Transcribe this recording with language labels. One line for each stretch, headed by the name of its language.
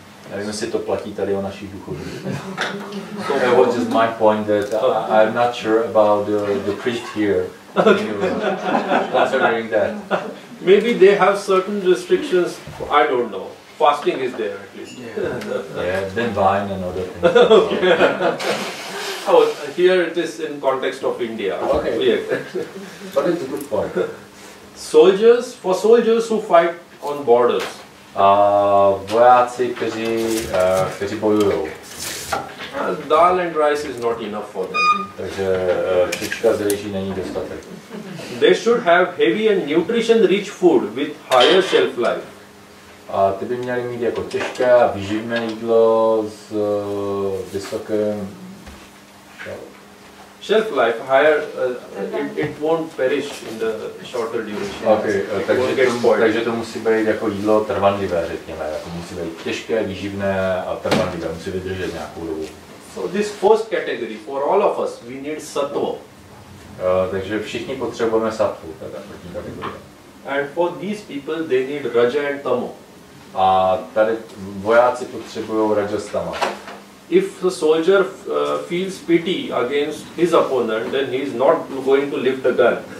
Czech: Nevím, jestli to platí tady o našich duchovních.
English: So that was just my point that I'm not sure about the priest here. Considering that. Maybe they have certain restrictions, I don't know. Fasting is there at least. Yeah, then wine and other things. Oh, here it is in context of India. Okay. Yeah. But it's a good point. For soldiers who fight on borders.
Czech: Vojáci, kteří bojují.
English: Dal and rice is not enough for them.
Czech: Takže čička z rýží není dostatek.
English: They should have heavy and nutrition-rich food with higher shelf life.
Czech: A ty by měly mít jako těžké a výživné jídlo s vysokým
English: shelf life higher, it won't perish in the shorter duration.
Czech: Okay, takže to musí být jako jídlo trvanlivé, řekněme. Jako musí být těžké, výživné a trvanlivé, musí vydržet nějakou dobu.
English: So this first category, for all of us, we need sattva.
Czech: Takže všichni potřebujeme sattvu, to je ta první kategorie.
English: And for these people, they need raja and tamo.
Czech: A tady vojáci potřebují rajastama.
English: If the soldier feels pity against his opponent, then he is not going to lift the gun.